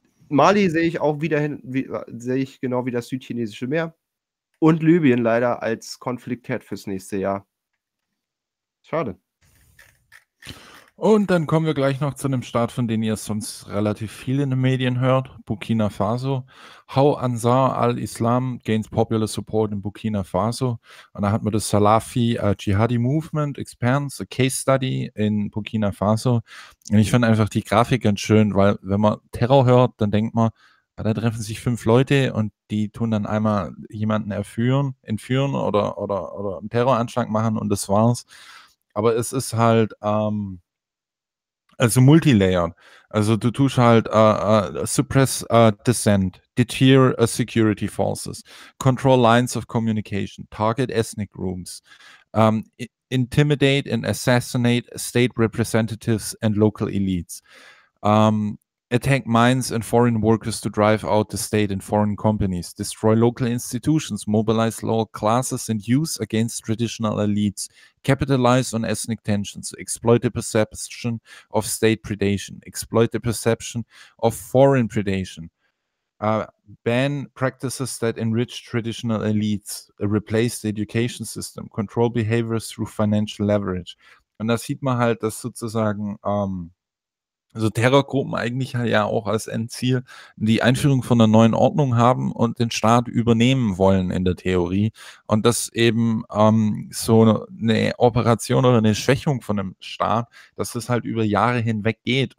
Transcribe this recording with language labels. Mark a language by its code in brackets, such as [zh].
[de] Mali sehe ich auch wiederhin, sehe ich genau wie das Südchinesische Meer. Und Libyen leider als Konfliktherd fürs nächste Jahr. Schade. Und dann kommen wir gleich noch zu einem Staat, von dem ihr sonst relativ viel in den Medien hört, Burkina Faso. [en] How Ansar al-Islam gains popular support in Burkina Faso. [de] Und da hat man das [en] Salafi Jihadi Movement expands a case study in Burkina Faso. [de] Und ich finde einfach die Grafik ganz schön, weil wenn man Terror hört, dann denkt man, da treffen sich 5 Leute und die tun dann einmal jemanden entführen oder einen Terroranschlag machen und das war's. Aber es ist halt, also [en] multilayered. [de] Also du tust halt [en] suppress dissent, deter security forces, control lines of communication, target ethnic groups, intimidate and assassinate state representatives and local elites, attack mines and foreign workers to drive out the state and foreign companies, destroy local institutions, mobilize lower classes and youth against traditional elites, capitalize on ethnic tensions, exploit the perception of state predation, exploit the perception of foreign predation, ban practices that enrich traditional elites, replace the education system, control behaviors through financial leverage. [de] Und da sieht man halt, dass sozusagen also Terrorgruppen eigentlich ja auch als Endziel die Einführung von einer neuen Ordnung haben und den Staat übernehmen wollen in der Theorie. Und dass eben so eine Operation oder eine Schwächung von einem Staat, dass das halt über Jahre hinweg geht.